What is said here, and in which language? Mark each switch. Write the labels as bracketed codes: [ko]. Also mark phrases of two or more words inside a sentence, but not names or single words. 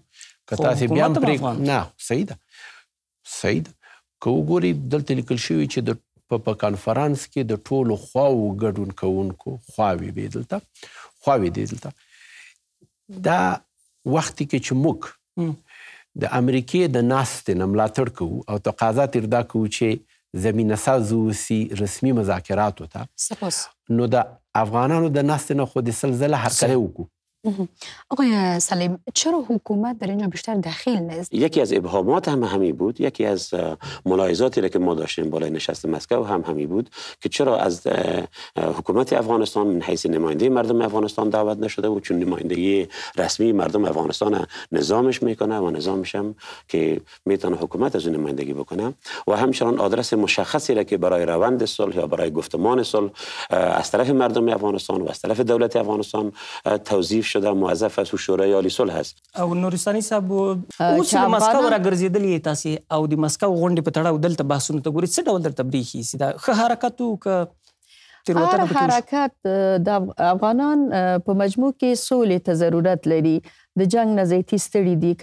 [ps] که تاسې بیا هم پرېږدي نه، صحیح ده. که وګورئ دلته لیکل شوي چې په کنفرانس کې د ټولو خواوو ګډون کوونکو خواوې دي دلته. دا وختې کې چې موږ د امریکې د ناستې نه ملاتړ کوو او تقاضا ترې دا کوو چې زمینه ساز اوسي رسمي مذاکراتو ته، نو د افغانانو د ناستې نه خو د سلسله هرکلی وکړو. [fa] آقای سلیم، چرا حکومت در اینجا بیشتر دخیل نیست؟ یکی از ابهامات هم همین بود، یکی از ملاحظاتی را که ما داشتیم بالای نشست مسکو هم همین بود که چرا از حکومت افغانستان [ar] من حیث [fa] نماینده مردم افغانستان دعوت نشده بود، چون نمایندگی رسمی مردم افغانستان نظامش میکنه و نظامش هم که میتونه حکومت از اون نمایندگی بکنه، و همچنان آدرس مشخصی را که برای روند صلح یا برای گفتمان صلح از طرف مردم افغانستان و از طرف دولت افغانستان توظیف شده موظف است و شورای عالی صلح است. [ps] او نورستاني صاحب اوس د مسکو راګرځېدلې تاسې او د مسکو غونډې په تړاو دلته بحثونو ته ګورئ، څه ډول درته برېښي چې دا ښه حرکت و که تېروتنه پکې وشوه؟ حرکت د افغانان په مجموع کې سولې ته ضرورت لري، د جنگ نه زیاتي ستړي دي.